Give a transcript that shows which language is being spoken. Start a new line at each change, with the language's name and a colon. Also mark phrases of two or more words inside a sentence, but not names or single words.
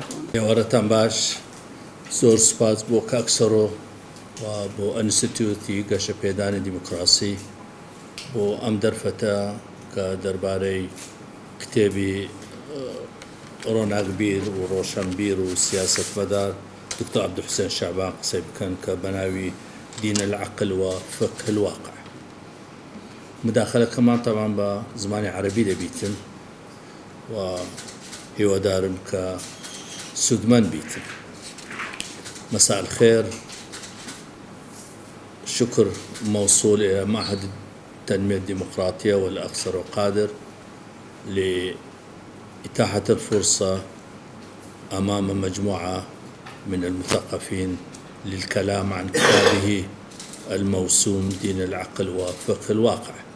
Central Kurdish: ئێوارەتان باش، زۆر سوپاس بۆ کاکسەڕۆ و بۆ ئەنستیتیوتی گەشەپێدانی دیموکراسی بۆ ئەم دەرفەتە کە دەربارەی کتێبی ڕۆناغبیر و ڕۆشنبیر و سیاسەتمەدار دکتۆر عەبدولحوسێن شەعبان قسەی بکەن کە بەناوی دین العقل و فقه الواقع. مداخلەکەمان تەمان بە زمانی عەرەبی دەبیتن و هیوادارم کە سودمەند بیتن.
Arabic: مساء الخير، شكر موصول إلى معهد التنمية الديمقراطية والأقصر وقادر لإتاحة الفرصة أمام مجموعة من المثقفين للكلام عن كتابه الموسوم دين العقل وفقه الواقع.